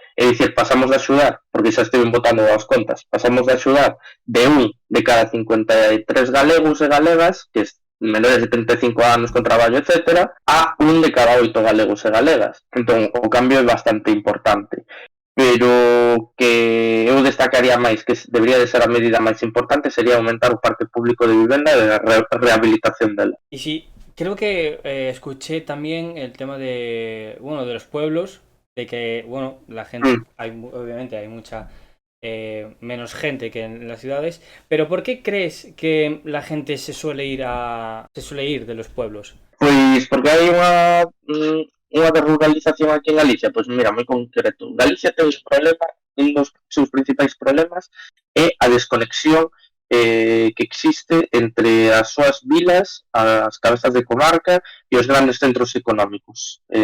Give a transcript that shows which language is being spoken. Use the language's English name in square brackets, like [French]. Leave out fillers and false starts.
[Galician] É dicir, pasamos de axudar, porque xa estiven botando as contas, pasamos de axudar de un de cada 53 galegos e galegas, que menores de 35 anos con traballo, etc., a un de cada 8 galegos e galegas. Entón, o cambio é bastante importante. Pero que eu destacaría máis, que debería de ser a medida máis importante, sería aumentar o parque público de vivenda e a rehabilitación dela. [Spanish] Y sí, creo que escuché también el tema de, bueno, de los pueblos, de que, bueno, la gente, obviamente hay mucha menos gente que en las ciudades, pero ¿por qué crees que la gente se suele ir de los pueblos? [Galician] Pois porque hai unha desruralización aquí en Galicia. Pois mira, moi concreto. Galicia ten un dos seus principais problemas é a desconexión que existe entre as súas vilas, as cabezas de comarca e os grandes centros económicos.